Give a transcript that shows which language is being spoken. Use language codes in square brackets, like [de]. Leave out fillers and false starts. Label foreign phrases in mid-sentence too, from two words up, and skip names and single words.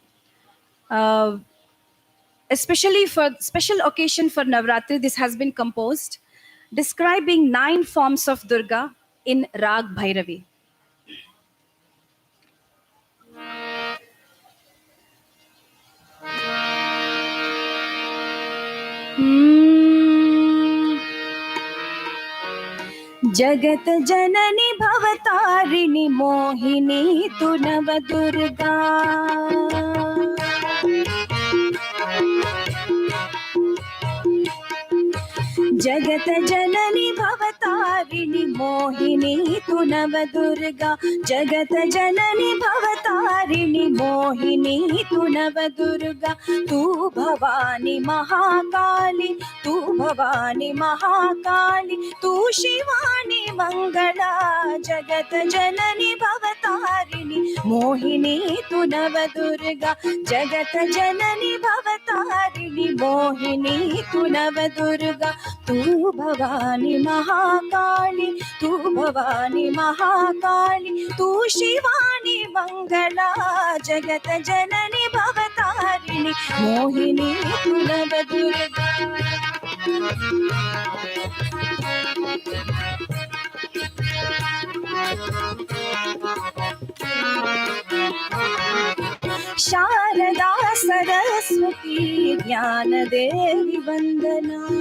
[en] especially for special occasion for Navarathri. This has been composed, describing 9 forms of Durga in Rag Bhairavi. [hi] जगत जननी भवतारिणी मोहिनी तु नव दुर्गा जगत जननी भवतारिणी मोहिनी तु नव दुर्गा जगत जननी भवतारिणी मोहिनी तु नव दुर्गा तू भवानी महाकाली तू भवानी महाकाली तू शिवानी मंगला जगत जननी भवतारिणी मोहिनी तु नव दुर्गा जगत जननी भवतारिणी मोहिनी तु नव दुर्गा तू भवानी महाकाली तू भवानी महाकाली तू शिवानी मंगला जगत जननी भवतारिणी मोहिनी तु नव दुर्गा शारदा सरस्वती ज्ञान देवी वंदना